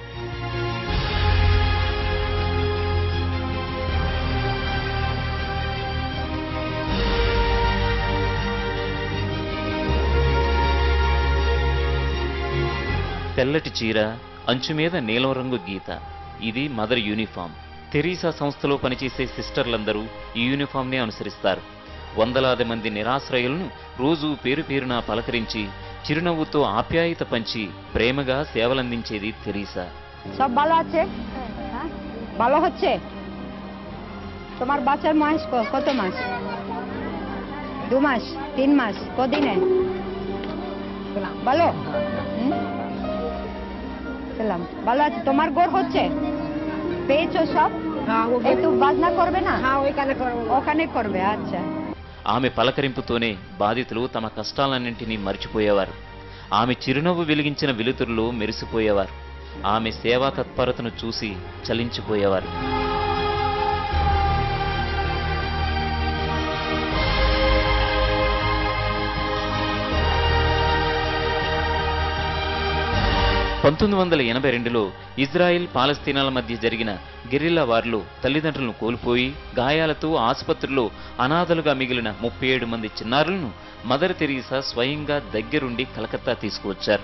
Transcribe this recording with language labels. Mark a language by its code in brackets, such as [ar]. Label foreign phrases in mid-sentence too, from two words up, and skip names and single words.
[te] తెల్లటి చీర, అంచు మీద నీలం రంగు గీత, ఇది మదర్ యూనిఫామ్. తెరీసా సంస్థలో పనిచేసే సిస్టర్లందరూ ఈ యూనిఫామ్నే అనుసరిస్తారు. వందలాది మంది నిరాశ్రయులను రోజు పేరు పేరున పలకరించి చిరునవ్వుతో ఆప్యాయత పంచి ప్రేమగా సేవలందించేది తెరీసా. [bn] সব ভালো আছে? ভালো হচ্ছে? তোমার বাচ্চার মাস কত মাস? 2 মাস, 3 মাস, কদিনে? ভালো? সালাম। ভালো আছে? তোমার ঘর হচ্ছে? পেয়েছো সব? একটু বাজনা করবে না? ওখানে করবে। আচ্ছা. [te] ఆమె పలకరింపుతోనే బాధితులు తమ కష్టాలన్నింటినీ మర్చిపోయేవారు. ఆమె చిరునవ్వు వెలిగించిన వెలుతురులో మెరిసిపోయేవారు. ఆమె సేవా తత్పరతను చూసి చలించిపోయేవారు. పంతొమ్మిది 1982లో ఇజ్రాయెల్ పాలస్తీనాల మధ్య జరిగిన గెరిల్లా వార్లో తల్లిదండ్రులను కోల్పోయి గాయాలతో ఆసుపత్రిలో అనాథలుగా మిగిలిన 37 మంది చిన్నారులను మదర్ తెరీసా స్వయంగా దగ్గరుండి కలకత్తా తీసుకువచ్చారు.